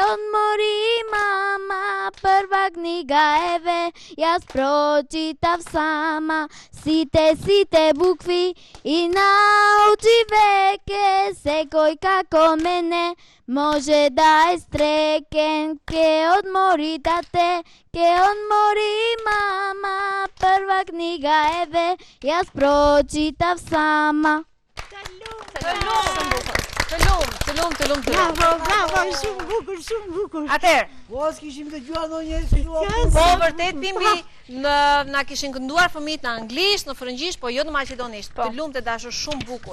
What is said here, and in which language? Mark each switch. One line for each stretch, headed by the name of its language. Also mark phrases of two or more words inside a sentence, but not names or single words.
Macedonian: одмори мама, прва книга еве, јас прочитав сама, сите букви и научи веке, секој како мене може да е стрекен, ке одмори тате, ке одмори мама, прва книга еве, јас прочитав сама.
Albanian: Të lumë. Bravo, shumë bukur. Atëherë, Po, s'kishim të gjua në një po vërtet Pimbi na kishin kënduar fëmijët në anglisht, në frëngjisht, po jo në maqedonisht. Të lumë të dashur shumë bukur.